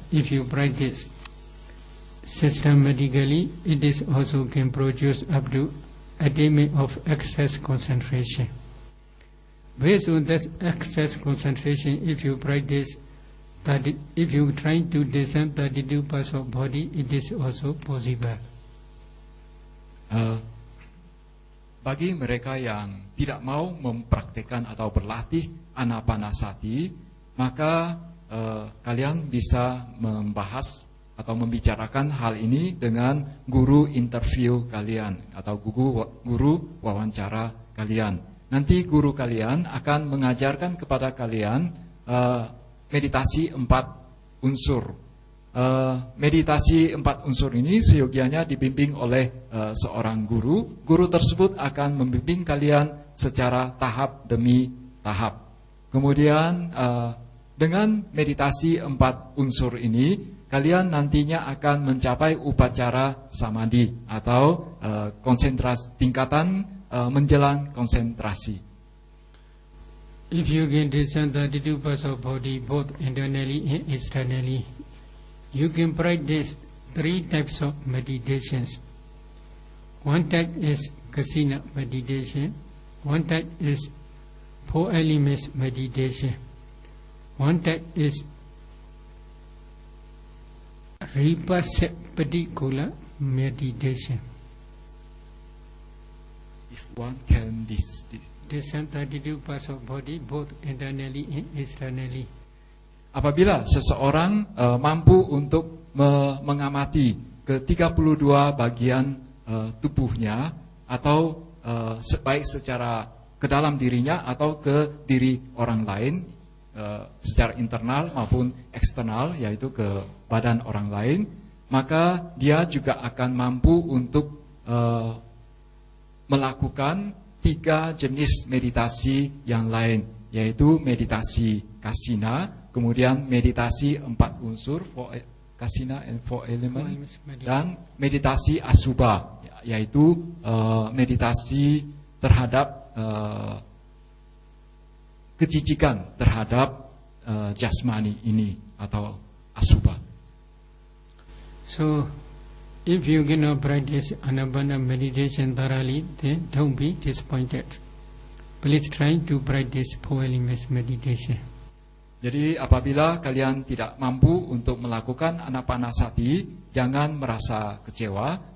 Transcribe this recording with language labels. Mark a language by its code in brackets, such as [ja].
[en] If you practice systematically, it is also can produce up to attainment of excess concentration. Based on this excess concentration, if you practice if you try to descend 32 parts of body, it is also possible. [id] Bagi mereka yang tidak mau mempraktikkan atau berlatih anapanasati, maka kalian bisa membahas atau membicarakan hal ini dengan guru interview kalian atau guru wawancara kalian. Nanti guru kalian akan mengajarkan kepada kalian meditasi 4 unsur. Meditasi 4 unsur ini seyogianya dibimbing oleh seorang guru. Guru tersebut akan membimbing kalian secara tahap demi tahap. Kemudian dengan meditasi 4 unsur ini, kalian nantinya akan mencapai upacara samadhi atau konsentrasi, tingkatan menjelang konsentrasi. [en] If you can discern the 32 parts of body both internally and externally, you can practice 3 types of meditations. One type is kasina meditation, one type is 4 elements meditation, one type is Vipassana meditation. If one can Discern 32 parts of body both internally and externally. [id] Apabila seseorang mampu untuk mengamati ke 32 bagian tubuhnya, atau baik secara ke dalam dirinya atau ke diri orang lain, secara internal maupun eksternal, yaitu ke badan orang lain, maka dia juga akan mampu untuk melakukan 3 jenis meditasi yang lain, yaitu meditasi kasina, kemudian meditasi 4 unsur, [en] kasina and 4 element, [id] dan meditasi asubha, yaitu meditasi terhadap kejijikan terhadap jasmani ini atau asubha. [en] So, if you cannot practice Anapana meditation thoroughly, then don't be disappointed. Please try to practice 4 elements meditation. [id] Jadi apabila kalian tidak mampu untuk melakukan Anapanasati, jangan merasa kecewa.